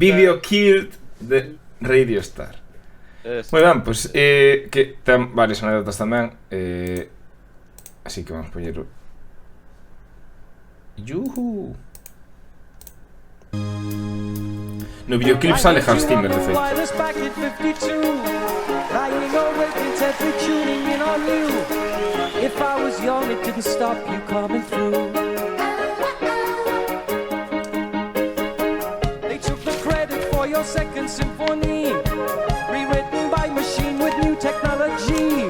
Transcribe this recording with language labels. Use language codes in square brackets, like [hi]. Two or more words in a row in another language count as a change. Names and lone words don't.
[en] Video Killed the Radio Star. [gl] Moi ben, pois que ten varias anécdotas tamén. Así que vamos poñer o... Yuhu. No videoclip sale Hans Zimmer, de feito. [en] Wireless back at 52, lying awake intently tuning in on you. If I was young, it didn't stop you coming through. They took the credit for your second symphony, rewritten by machine with new technology.